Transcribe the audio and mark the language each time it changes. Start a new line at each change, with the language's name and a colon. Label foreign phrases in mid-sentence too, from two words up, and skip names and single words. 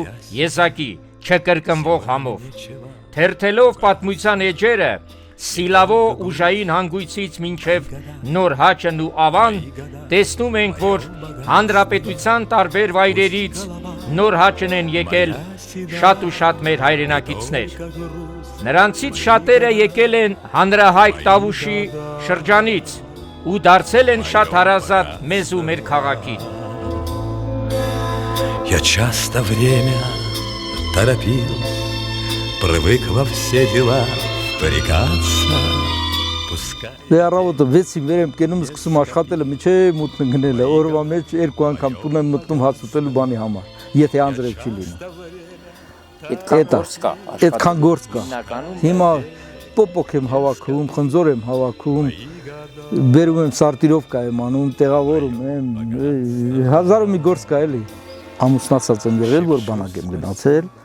Armenian: եզակի, չկրկնվող համով։ Թերթելով պատմության էջերը, Սիլավո ուժային հանգույցից մինչև Նոր Հաճն ու Ավան, տեսնում ենք, որ հանրապետության տարբեր վայրերից Նոր Հաճն են եկել շատ ու շատ մեր հայրենակիցներ։ Նրանցից շատերը եկել են հանրահայտ Տավուշի շրջանից ու դարձել են շատ հարազատ մեզ ու մեր քաղաքին։
Russian: Я часто время торопил, привык во все дела впрягаться, пускай.
Armenian: Դե առավոտը 6-ին վեր եմ կենում, սկսում աշխատելը միջև մութն գնել է, օրվա մեջ 2 անգամ տուն եմ մտնում հաց ուտելու բանի համար, եթե անձրև չի լինում։ Այդքան գործ կա։ Հիմա պոպոք եմ հավաքում, խնձոր եմ հավաքում, բերում եմ սարտիրովկա եմ անում, տեղավորում եմ, հազար ու մի գործ կա էլի։ Ամուսնացած եմ եղել, որ բանակ եմ գնացել,